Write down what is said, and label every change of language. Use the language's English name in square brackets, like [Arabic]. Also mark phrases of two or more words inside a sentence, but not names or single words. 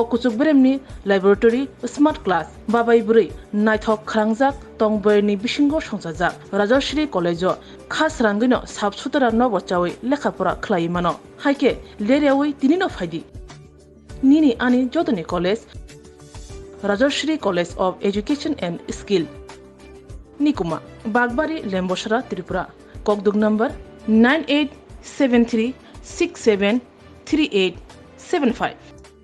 [Kok Borok] कुचुक बेरेमनि लैबोरेटरी [English] smart class [Kok Borok] बाबाय बुरै नायथक खरांजाक तंबयनि बिसिंगो संजाजाक राजश्री कलेजो खास रांगैनो साबसुतरा नबचावै लेखाफोरा खलायमानो हायके लेरियावै तिनिनो फायदि निनि आनि जतनि कलेज राजश्री कलेज ऑफ एजुकेशन एंड स्किल निकुमा बागबारी लेम्बोसरा त्रिपुरा ककदुक नंबर 9873673875